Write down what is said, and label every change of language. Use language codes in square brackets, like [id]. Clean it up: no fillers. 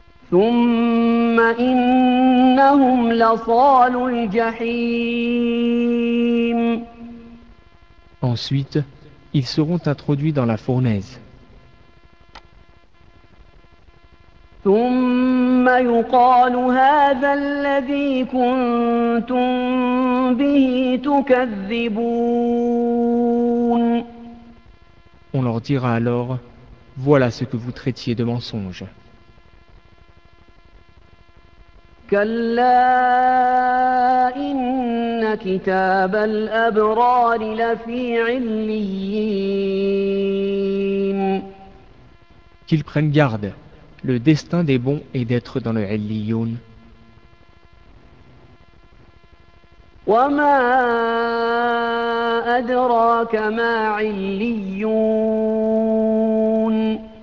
[ar] ثم إنهم لصال الجحيم. [fr] Ensuite, ils seront introduits dans la fournaise. [ar] ثم يقال هذا الذي كنتم به تكذبون. [fr] On leur dira alors, voilà ce que vous traitiez de mensonge. [ar] كلا إن كتاب الأبرار لفي عليين. [fr] Qu'ils prennent garde. Le destin des bons est d'être dans le عليون. [ar] وما أدراك ما عليون.